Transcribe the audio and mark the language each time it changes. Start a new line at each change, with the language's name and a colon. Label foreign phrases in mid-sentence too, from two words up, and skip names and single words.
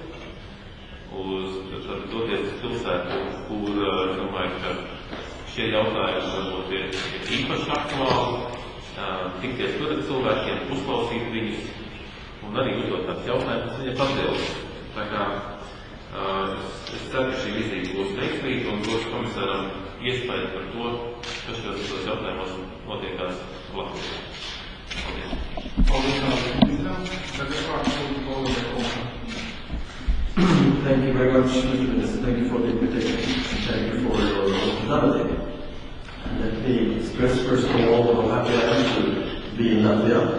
Latvian: doties uz pilsētu, kur domāju, ka šie jautājumi varbūt ir īpaši aktuāli, tikties tur ar cilvēkiem, uzklausīt viņus un arī uzdot tādus jautājumus, kas viņiem atbilst. Tā kā es ceru, ka šī vizīte būs veiksmīga un dos komisāram iespēju par to, kas šos jautājumos notiekās Latvijā.
English: Thank you very much, Mr. Minister. Thank you for the invitation. Thank you for your hospitality. And let me express first of all how happy I am to be in Latvia.